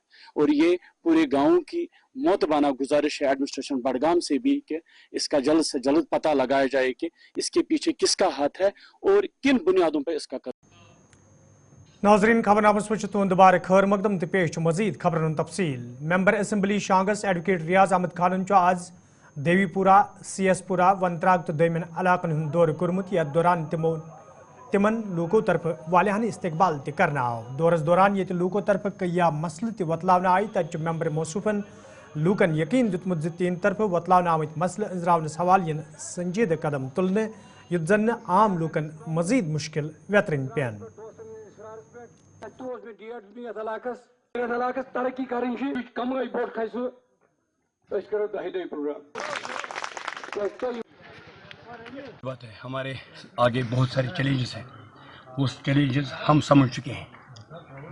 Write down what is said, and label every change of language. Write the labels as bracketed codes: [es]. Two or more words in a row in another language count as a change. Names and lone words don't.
[hi] और ये पूरे गांव की मोतबाना गुजारिश है एडमिनिस्ट्रेशन बड़गाम से भी कि इसका जल्द से जल्द पता लगाया जाए कि इसके पीछे किसका हाथ है और किन बुनियादों पे इसका कत्ल। [ks] नाजरीन, खबरनामस में तुंद बार खैर मकदम पेश मजीद खबरन तफसील। [en] member assembly [ks] शांगस एडवोकेट रियाज अहमद खान आज देवीपुरा, सीएसपुरा, वंतराग तो दमिन इलाकन हूं दौर कर्मुत। यथ दौरान तिमन लूकों तरफ वालियान इस्तकबाल करना आव। दौरस दौरान ये लूकों तरफ कया मसल ततलावन आई, तच मेंबर मौसूफन लूकन यकीन दितमुत तीन तरफ वतलावन आमत मसल अंजरावनस हवाल संजीद कदम तुलने युत जन आम लूकन मजीद मुश्किल वेतरन पेन। तरक्की कमाई बोट खसु [hi] बात है। हमारे आगे बहुत सारे चैलेंजेस हैं, उस चैलेंजेस हम समझ चुके हैं।